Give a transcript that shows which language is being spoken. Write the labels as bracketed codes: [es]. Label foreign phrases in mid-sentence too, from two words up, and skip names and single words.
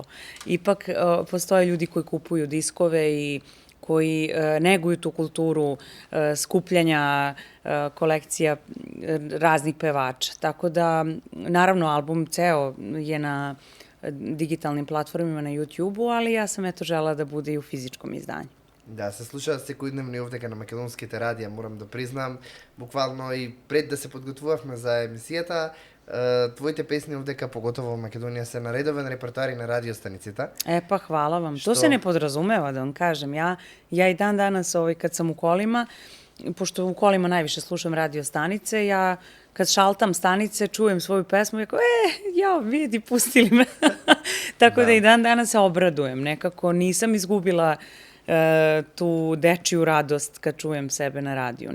[sr] Ipak postoje ljudi koji kupuju diskove i koji neguju tu kulturu skupljanja kolekcija raznih pevača. Tako da, naravno, album ceo je na digitalnim platformima na YouTube-u, ali ja sam želela da bude i u fizičkom izdanju. [mk] Да, се слуша секојдневно и овдека на македонските радија, морам да признам, буквално и пред да се подготвувавме за емисијата, твоите песни овдека, поготово во Македонија, се на редовен репертоар на радиостаниците. [sr] Pa hvala vam. To se ne podrazumeva, da vam kažem. Ja i dan danas, kad sam u kolima, pošto u kolima najviše slušam radiostanice, ja kad šaltam stanice, čujem svoju pesmu i rekao, vidi, pustili me. Tako da i dan danas se obradujem. Nekako nisam izgubila tu dečiju radost kad čujem sebe na radiju.